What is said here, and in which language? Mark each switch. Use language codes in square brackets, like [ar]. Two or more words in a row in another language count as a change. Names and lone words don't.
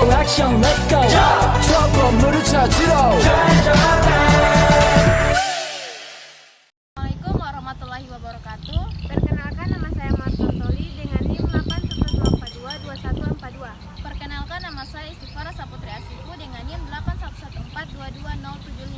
[en] action, let's go. [ko] 추억 건물을 찾으러. [ar] السلام عليكم ورحمة الله وبركاته. [id] Perkenalkan, nama saya Martoli dengan NIM 811422142. Perkenalkan, nama saya Istighfara Saputri Asipu dengan NIM 814222075.